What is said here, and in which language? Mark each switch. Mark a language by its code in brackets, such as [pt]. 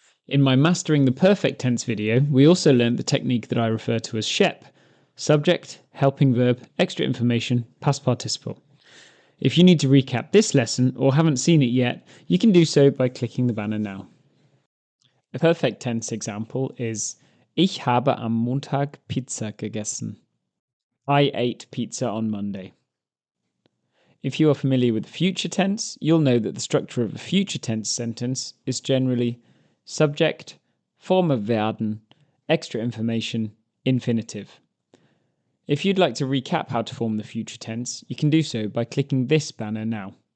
[en] In my Mastering the Perfect Tense video, we also learnt the technique that I refer to as SHEP, subject, helping verb, extra information, past participle. If you need to recap this lesson or haven't seen it yet, you can do so by clicking the banner now. A perfect tense example is [de] Ich habe am Montag Pizza gegessen. [en] I ate pizza on Monday. If you are familiar with the future tense, you'll know that the structure of a future tense sentence is generally subject, form of werden, extra information, infinitive. If you'd like to recap how to form the future tense, you can do so by clicking this banner now.